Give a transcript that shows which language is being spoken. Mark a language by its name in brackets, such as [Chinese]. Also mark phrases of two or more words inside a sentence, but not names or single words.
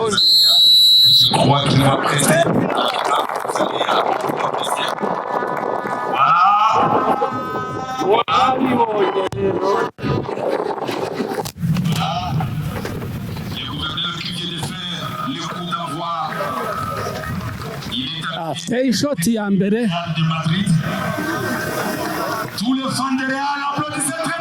[French] Je crois qu'il va prêter. Voilà. Le gouverneur qui vient de faire le coup d'envoi. Il est à [Kinyarwanda] shoti ya mbere. [French] de Madrid. Tous les fans de Real applaudissent.